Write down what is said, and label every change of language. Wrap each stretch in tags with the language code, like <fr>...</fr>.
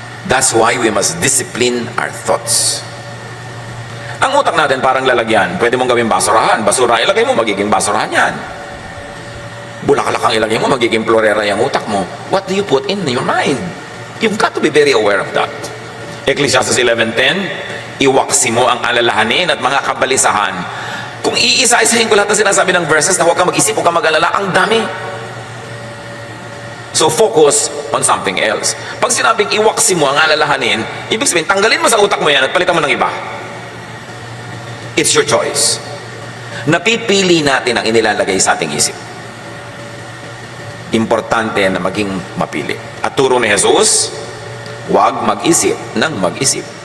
<en>That's why we must discipline our thoughts.</en> <tl>Ang utak natin parang lalagyan. Pwede mong gawing basurahan. Basura, ilagay mo, magiging basurahan yan. Bulaklak ang ilagay mo, magiging florera yung utak mo.</tl> <en>What do you put in your mind? You've got to be very aware of that.</en> <tl>Ecclesiastes 11:10, iwaksi mo ang alalahanin at mga kabalisahan. Kung iisa-isahin ko lahat na sinasabi ng verses na huwag kang mag-isip, huwag kang mag-alala, ang dami.</tl> <en>So focus on something else.</en> <tl>Pag sinabing iwaksi mo ang alalahanin, ibig sabihin, tanggalin mo sa utak mo yan at palitan mo ng iba.</tl> <en>It's your choice.</en> <tl>Napipili natin ang inilalagay sa ating isip. Importante na maging mapili. At turo ni Jesus, huwag mag-isip ng mag-isip.</tl>